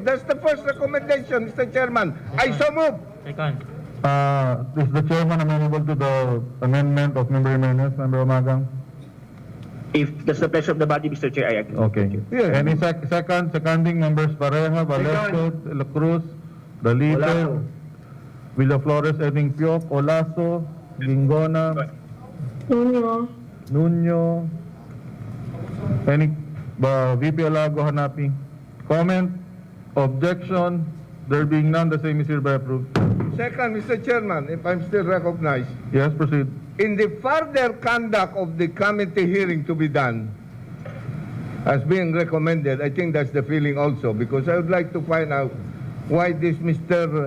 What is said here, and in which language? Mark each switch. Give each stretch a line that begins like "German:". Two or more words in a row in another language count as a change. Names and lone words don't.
English: That's the first recommendation, Mr. Chairman. I so move. Second. Is the chairman amenable to the amendment of Member Jimenez, Member Umaga? If that's the pleasure of the body, Mr. Chair, I agree. Okay. Yeah. Any seconding members Pareja, Valesco, De La Cruz, Dalite, Villaflores, Eding Piok, Olaso, Gingona, Nuno, any VP Alago Hanapi. Comment, objection, there being none, the same is hereby approved. Second, Mr. Chairman, if I'm still recognized, Yes, proceed. in the further conduct of the committee hearing to be done, as being recommended, I think that's the feeling also, because I would like to find out why this Mr.